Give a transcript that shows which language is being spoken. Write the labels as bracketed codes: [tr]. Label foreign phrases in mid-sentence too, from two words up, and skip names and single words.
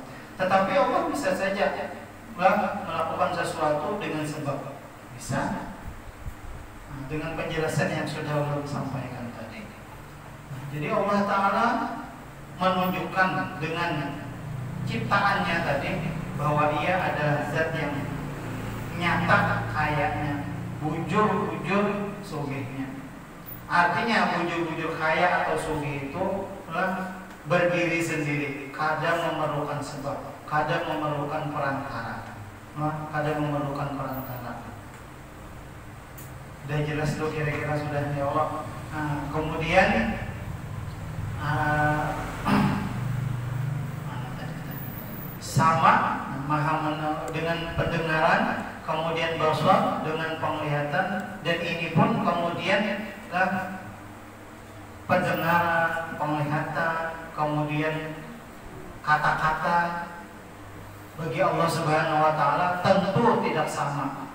[id] Tetapi Allah bisa saja melakukan sesuatu dengan sebab. Bisa. Dengan penjelasan yang sudah Allah sampaikan tadi. Jadi Allah Ta'ala menunjukkan dengan ciptaannya tadi bahwa ia adalah zat yang nyata kayanya, [bjn] bujur-bujur sugihnya. [id] Artinya bujur-bujur kaya atau sugih itu berdiri sendiri, kadang memerlukan sebab, kadang memerlukan perantara, kadang memerlukan perantara. Sudah jelas tuh kira-kira sudah ya Allah. Kemudian sama maha dengan pendengaran, kemudian basar dengan penglihatan, dan ini pun kemudian pendengaran, penglihatan, kemudian kata-kata bagi Allah Subhanahu wa taala tentu tidak sama.